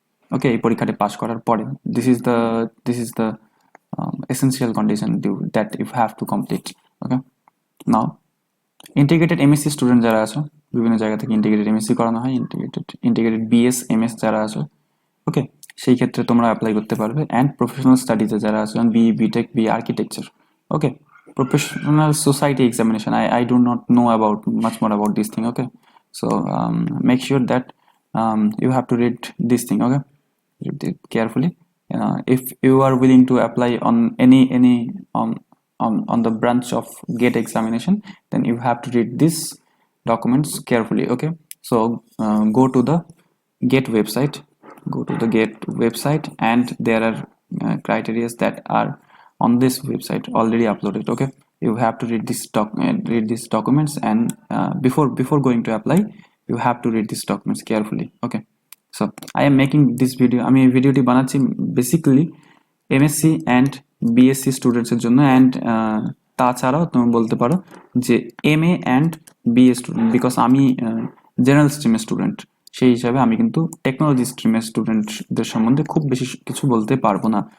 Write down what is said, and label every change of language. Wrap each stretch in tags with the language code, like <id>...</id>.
<en>okay,</en> <bn>এই পরীক্ষাটি পাস করার পরে</bn> <en>This is the essential condition that you have to complete.</en> <bn>Okay, now integrated MSc student যারা আছো, বিভিন্ন জায়গা থেকে ইন্টিগ্রেটেড এমএসসি করানো হয়, ইন্টিগ্রেটেড বিএস এমএস যারা আছো, ওকে, সেই ক্ষেত্রে তোমরা অ্যাপ্লাই করতে পারবে। অ্যান্ড প্রফেশনাল স্টাডিজে যারা আছো, B B Tech, B architecture, okay,</bn> <en>professional society examination. I do not know about much more about this thing. Okay, so make sure that you have to read this thing. Okay, read it carefully. If you are willing to apply on any on the branch of GATE examination, then you have to read these documents carefully. Okay, so go to the GATE website. Go to the GATE website, and there are criteria that are on this website already uploaded. Okay, you have to read these documents, and before going to apply, you have to read these documents carefully. Okay, so I am making this video,</en> <bn>আমি এই ভিডিওটি বানাচ্ছি basically MSc and BSc স্টুডেন্টসের জন্য, and তাছাড়াও তুমি বলতে পারো যে MA and BA student, because আমি জেনারেল স্ট্রিমের স্টুডেন্ট, সেই হিসাবে আমি কিন্তু টেকনোলজি স্ট্রিমের স্টুডেন্টদের সম্বন্ধে খুব বেশি কিছু বলতে পারবো না।</bn>